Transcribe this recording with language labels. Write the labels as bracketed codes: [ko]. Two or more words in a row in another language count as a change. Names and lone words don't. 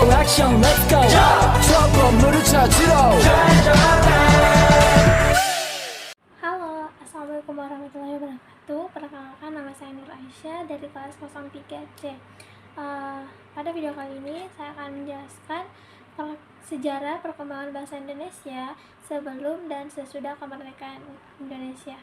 [en] action let's go [ko] 저 건물을 찾으러 [ar] Halo, السلام عليكم ورحمة الله وبركاته. [id] Perkenalkan, nama saya Nur Aisyah dari kelas 03C. Pada video kali ini saya akan menjelaskan sejarah perkembangan bahasa Indonesia sebelum dan sesudah kemerdekaan Indonesia.